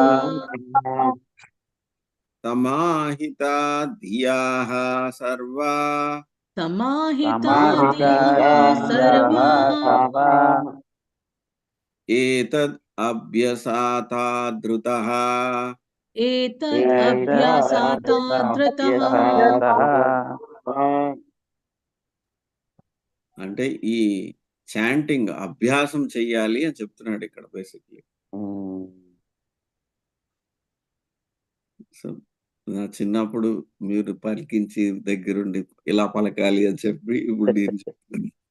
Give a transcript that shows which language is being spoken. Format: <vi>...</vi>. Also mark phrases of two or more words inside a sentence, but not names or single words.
<sa>समाहिता धियाः सर्वा समाहिता समाहिता धियः धियः सर्वा सर्वा एतद् अभ्यसाताद्धृतः एतत् एतद् अभ्यासाता धृतः अभ्यसातः</sa> <te>అంటే ఈ చాంటింగ్ అభ్యాసం చెయ్యాలి అని చెప్తున్నాడు ఇక్కడ బేసిక్లీ. సో నా చిన్నప్పుడు మీరు పలికించి దగ్గరుండి ఇలా పలకాలి అని చెప్పి ఇప్పుడు నేను చెప్తాను.</te>